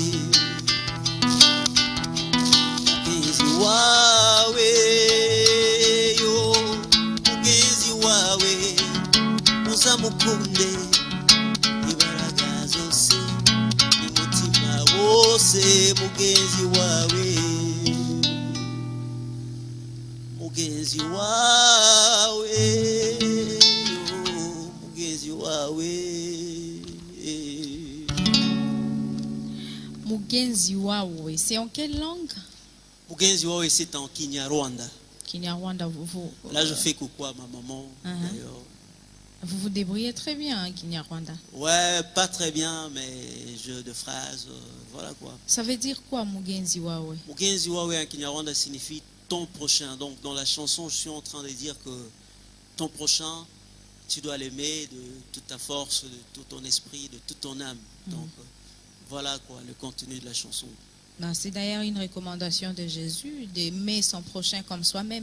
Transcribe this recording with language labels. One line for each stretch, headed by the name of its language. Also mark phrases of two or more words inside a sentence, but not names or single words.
Kinyarwanda: mugenzi wawe yo mugenzi wawe uzamukunde n'imbaraga zose n'umutima wose mugenzi wawe mugenzi wawe mugenzi wawe Mugenzi wawe,
French: c'est en quelle langue?
Kinyarwanda: mugenzi wawe
French: c'est en Kinyarwanda. Kinyarwanda, Là je fais coucou à ma maman. Vous vous débrouillez très bien, hein, Kinyarwanda. Ouais, pas très bien, mais jeu de phrases, voilà quoi. Ça veut dire quoi,
Kinyarwanda: Mugenzi wawe? Mugenzi wawe
French: en Kinyarwanda signifie ton prochain. Donc dans la chanson, je suis en train de dire que ton prochain, tu dois l'aimer de toute ta force, de tout ton esprit, de toute ton âme. Donc voilà quoi le contenu de la chanson. C'est d'ailleurs une recommandation de Jésus d'aimer son prochain comme soi-même.